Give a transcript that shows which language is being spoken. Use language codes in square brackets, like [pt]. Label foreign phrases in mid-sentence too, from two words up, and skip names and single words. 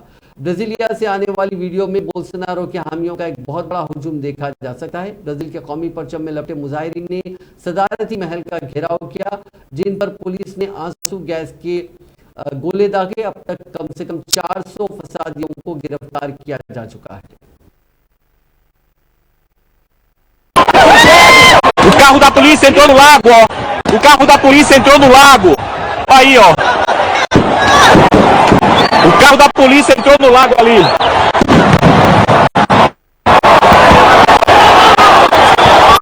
[ur] برازیلیا سے آنے والی ویڈیو میں بولسونارو کے حامیوں کا ایک بہت بڑا ہجوم دیکھا جا سکتا ہے. برازیل کے قومی پرچم میں لپٹے مظاہرین نے صدارتی محل کا گھیراؤ کیا، جن پر پولیس نے آنسو گیس کے گولے داغے. اب تک کم سے کم 400 فسادیوں کو گرفتار کیا جا چکا ہے. [pt] O carro da polícia entrou no lago, ó. O carro da polícia entrou no lago. Aí, ó. O carro da polícia entrou no lago ali.